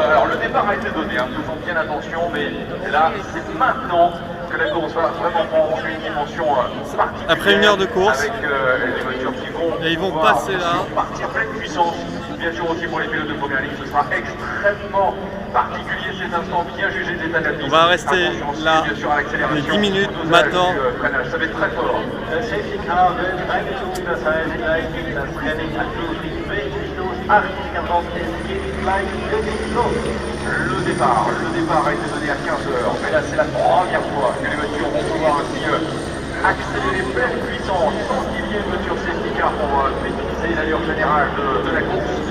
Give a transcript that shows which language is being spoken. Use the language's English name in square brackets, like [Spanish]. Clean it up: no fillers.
[French] Alors le départ a été donné, faisons bien attention, mais là c'est maintenant que la course va vraiment prendre une dimension particulière. Après une heure de course. Avec les voitures qui vont, et ils vont passer là. Partir pleine puissance. Bien sûr aussi pour les pilotes de première ligne, ce sera extrêmement particulier ces instants, bien jugés des états de la piste. On va rester là les 10 minutes maintenant. Ça va être très fort. [German] Der Safety Car wird eingezogen, das heißt gleich geht das Training an richtig los. Achtung, es geht gleich richtig los. [French] Le départ a été donné à 15h, mais là c'est la première fois que les voitures vont pouvoir ainsi accélérer pleine puissance sans qu'il y ait une voiture safety car pour maîtriser l'allure générale de la course.